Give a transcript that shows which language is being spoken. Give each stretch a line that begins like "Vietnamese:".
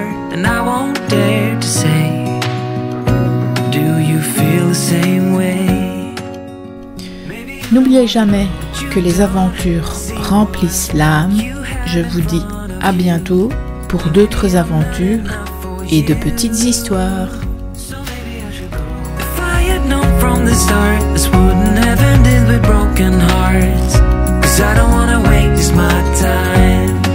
English: And I won't dare to say, do you feel the same way?
French: N'oubliez jamais que les aventures remplissent l'âme. Je vous dis à bientôt pour d'autres aventures et de petites histoires.
English: If I had known from the start, this wouldn't have ended with broken hearts. 'Cause I don't wanna waste my time.